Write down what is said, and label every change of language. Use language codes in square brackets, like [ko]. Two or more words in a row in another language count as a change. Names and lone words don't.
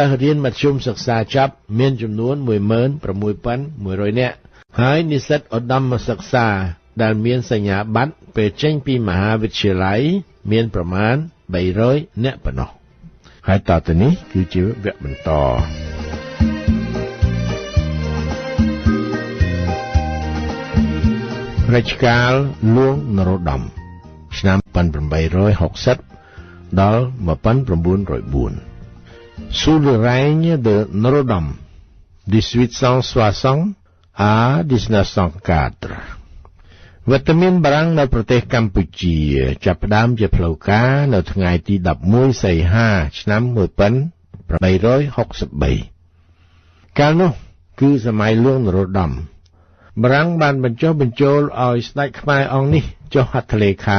[km] ស្សរៀនមធ្យមសិក្សាចប់មានចំនួន 16,100 នាក់ហើយនិស្សិតឧត្តមសិក្សាដែលមានសញ្ញាបត្រពេលចេញពីមហាវិទ្យាល័យមានប្រមាណ300នាក់ប៉ុណ្ណោះហើយតទៅនេះគឺជាវគ្គបន្តរជ្ជកាលលួងនរោត្តមឆ្នាំ 1860ដល់1904 [fr] Sous le règne de Norodom 1860 à 1904 [km] វត្តមានបារាំងនៅប្រទេសកម្ពុជាចាប់ផ្ដើមជាផ្លូវការនៅថ្ងៃទី11សីហាឆ្នាំ 1863កាលនោះគឺសម័យលួងនរោត្តមបារាំងបានបញ្ចុះបញ្ចូលឲ្យស្ដេចខ្មែរអង្គនេះចុះហត្ថលេខា